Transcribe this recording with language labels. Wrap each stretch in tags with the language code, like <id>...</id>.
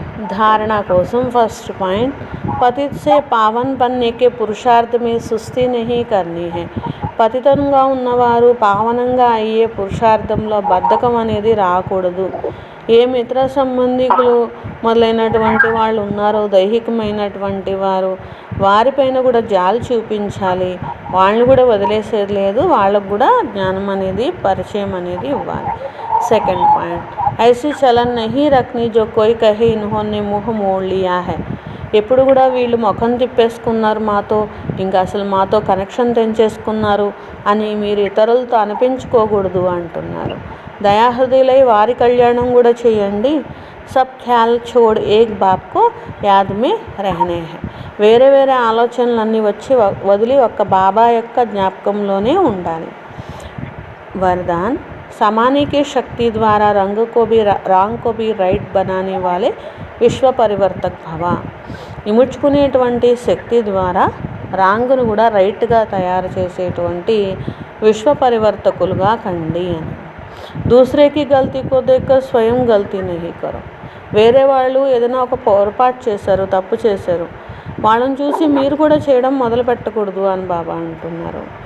<hi>धारणा कोसम first point, पतित से पावन बनने के पुरुषार्थ में सुस्ती नहीं करनी है.</hi> <te>పతితంగా ఉన్నవారు పావనంగా అయ్యే పురుషార్థంలో బద్ధకం అనేది రాకూడదు. ఏ మిత్ర సంబంధికులు మొదలైనటువంటి వాళ్ళు ఉన్నారో దైహికమైనటువంటి వారు, వారిపైన కూడా జాలి చూపించాలి, వాళ్ళని కూడా వదిలేసేది లేదు, వాళ్ళకు కూడా జ్ఞానం అనేది పరిచయం అనేది ఇవ్వాలి.</te> <hi>సెకండ్ పాయింట్, ऐसी चलन नहीं रखनी जो कोई कहे इन्होंने मुँह मोड़ लिया है.</hi> <te>ఎప్పుడు కూడా వీళ్ళు ముఖం తిప్పేసుకున్నారు మాతో, ఇంకా అసలు మాతో కనెక్షన్ తెంచేసుకున్నారు అని మీరు ఇతరులతో అనిపించుకోకూడదు అంటున్నారు. దయాహృదయులై వారి కళ్యాణం కూడా చేయండి.</te> <hi>सब ख्याल छोड़ एक बाप को याद में रहने हैं.</hi> <te>వేరే వేరే ఆలోచనలన్నీ వచ్చి వదిలి ఒక్క బాబా యొక్క జ్ఞాపకంలోనే ఉండాలి.</te> <hi>वरदान समाने की शक्ति द्वारा रंग को भी राइट बनाने वाले విశ్వ పరివర్తక్ భవ.</hi> <te>ఇముడ్చుకునేటువంటి శక్తి ద్వారా రాంగును కూడా రైట్గా తయారు చేసేటువంటి విశ్వ పరివర్తకులుగా కండి అని.</te> <hi>దూసరేకి గల్తీ కో దేక్కర్ స్వయం గల్తీ నహీ కరో.</hi> <te>వేరే వాళ్ళు ఏదైనా ఒక పొరపాటు చేశారు, తప్పు చేశారు, వాళ్ళని చూసి మీరు కూడా చేయడం మొదలు పెట్టకూడదు అని బాబా అంటున్నారు.</te>